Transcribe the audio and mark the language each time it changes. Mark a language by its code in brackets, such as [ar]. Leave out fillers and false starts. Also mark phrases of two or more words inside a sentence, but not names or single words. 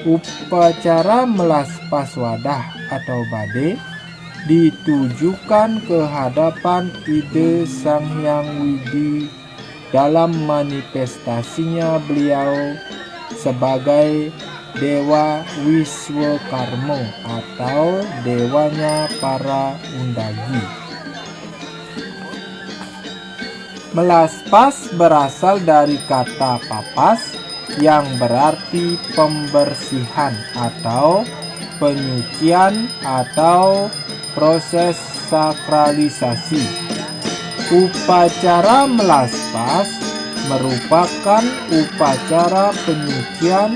[id] Upacara melas pas wadah atau bade ditujukan ke hadapan ide Sang Hyang Widi dalam manifestasinya beliau sebagai Dewa Wiswakarma atau dewanya para undagi. Melas pas berasal dari kata papas yang berarti pembersihan atau penyucian atau proses sakralisasi. Upacara melas pas merupakan upacara penyucian